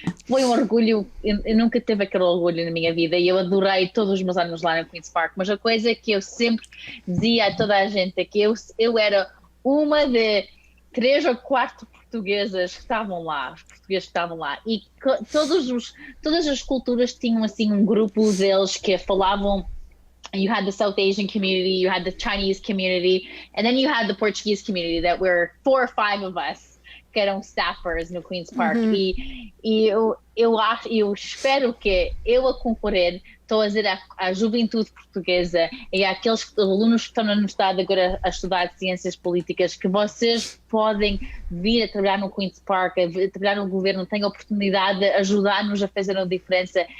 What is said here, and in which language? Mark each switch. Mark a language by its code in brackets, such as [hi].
[pt] foi um orgulho, eu nunca tive aquele orgulho na minha vida e eu adorei todos os meus anos lá no Queen's Park, mas a coisa que eu sempre dizia a toda a gente é que eu era uma de 3 ou 4 portuguesas que estavam lá, os portugueses que estavam lá, e todas as culturas tinham assim um grupo deles que falavam. [en] You had the South Asian community, you had the Chinese community, and then you had the Portuguese community that were 4 or 5 of us [pt] que eram staffers no Queen's Park. E eu espero que eu a concorrer estou a dizer à juventude portuguesa e àqueles alunos que estão na universidade agora a estudar ciências políticas que vocês podem vir a trabalhar no Queen's Park, a trabalhar no governo, têm a oportunidade de ajudar-nos a fazer a diferença.